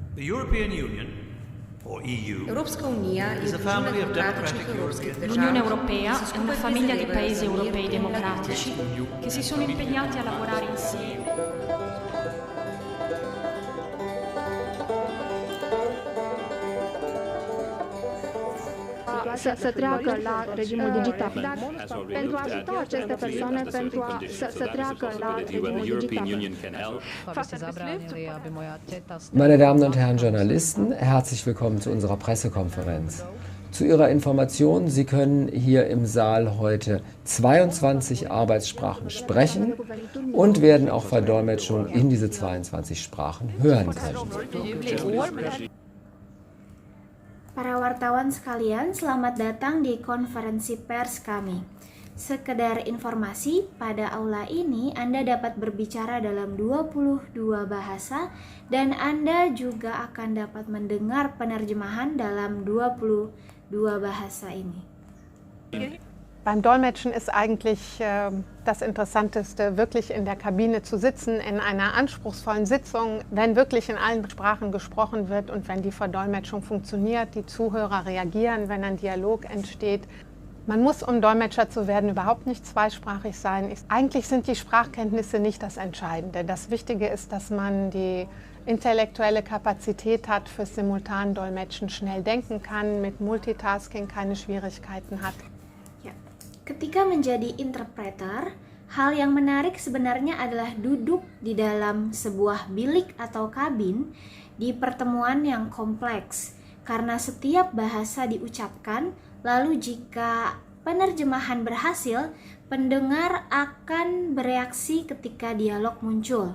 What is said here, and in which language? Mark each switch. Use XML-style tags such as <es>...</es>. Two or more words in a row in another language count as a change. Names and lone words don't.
<en>The European Union, or EU,</en> <sl>Europska unija je družina demokratičnih evropskih držav.</sl> <it>L'Unione Europea è una famiglia di paesi europei democratici che si sono impegnati a lavorare insieme.</it> <ro>Să treacă la regimul digital. Dar pentru a ajuta aceste persoane să treacă la regimul digital.</ro> <de>Meine Damen und Herren Journalisten, herzlich willkommen zu unserer Pressekonferenz. Zu Ihrer Information, Sie können hier im Saal heute 22 Arbeitssprachen sprechen und werden auch Verdolmetschung in diese 22 Sprachen hören können.</de> <id>Para wartawan sekalian, selamat datang di konferensi pers kami. Sekedar informasi, pada aula ini Anda dapat berbicara dalam 22 bahasa dan Anda juga akan dapat mendengar penerjemahan dalam 22 bahasa ini.</id> <de>Beim Dolmetschen ist eigentlich das Interessanteste, wirklich in der Kabine zu sitzen, in einer anspruchsvollen Sitzung, wenn wirklich in allen Sprachen gesprochen wird und wenn die Verdolmetschung funktioniert, die Zuhörer reagieren, wenn ein Dialog entsteht. Man muss, um Dolmetscher zu werden, überhaupt nicht zweisprachig sein. Eigentlich sind die Sprachkenntnisse nicht das Entscheidende. Das Wichtige ist, dass man die intellektuelle Kapazität hat fürs Simultandolmetschen, schnell denken kann, mit Multitasking keine Schwierigkeiten hat.</de> <id>Ketika menjadi interpreter, hal yang menarik sebenarnya adalah duduk di dalam sebuah bilik atau kabin di pertemuan yang kompleks. Karena setiap bahasa diucapkan, lalu jika penerjemahan berhasil, pendengar akan bereaksi ketika dialog muncul.</id>